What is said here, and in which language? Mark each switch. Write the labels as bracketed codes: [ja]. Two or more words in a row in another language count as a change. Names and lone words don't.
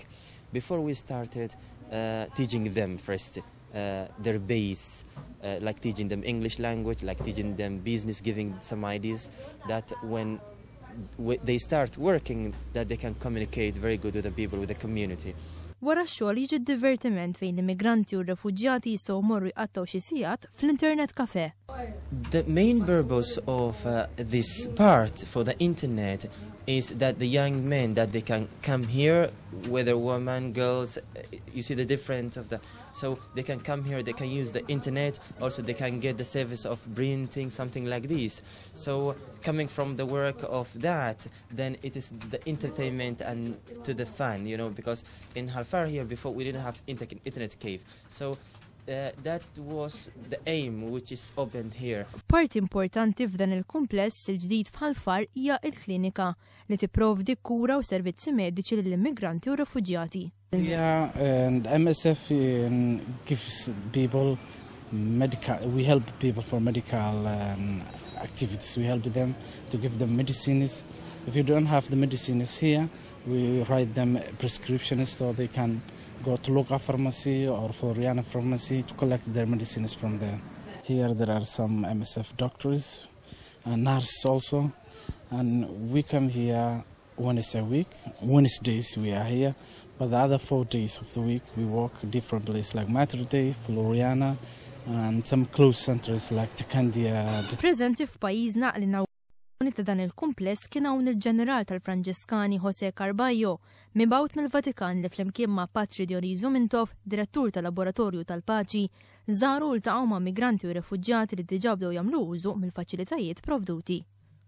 [en] Before we started teaching them first their base, like teaching them English language, like teaching them business, giving some ideas that when they start working, that they can communicate very good with the people, with the community. [mt] Wara x-xogħol jiġi d-divertiment fejn l-immigranti u r-refuġjati jistgħu jmorru jqattaw xi sigħat fl- [en] internet cafe. The main purpose of this part for the internet is that the young men that they can come here, whether women, girls, you see the difference of the. So they can come here, they can use the internet, also they can get the service of printing, something like this. So coming from the work of that, then it is the entertainment and to the fun, you know, because in Halfar here before we didn't have internet cave. So that was the aim which is opened here. [mt] Parti importanti f'dan il-kumpless il-ġdid f'Halfar hija l-klinika li tipprovdi kura u servizzi mediċi lill-immigranti u refuġjati. [en] Yeah, and MSF gives people medical. We help people for medical activities. We help them to give them medicines. If you don't have the medicines here, we write them prescriptions so they can go to local pharmacy or Floriana pharmacy to collect their medicines from there. Here there are some MSF doctors and nurses also, and we come here once a week. Wednesdays we are here, but the other 4 days of the week we work different places like Mater Day, Floriana, and some close centers like Tikandia. [mt] Preżenti f'pajjiżna li ta' dan il-kumpless kien hawn il-ġeneral tal-Franġiskani Jose Carballo, mibgħut mill-Vatikan li flimkien ma' Patri Dioniso Mintov, direttur tal-Laboratorju tal-Paċi, żaru ltaqgħu ma' migranti u refuġjati li diġà bdew jagħmlu użu mill-faċilitajiet provduti.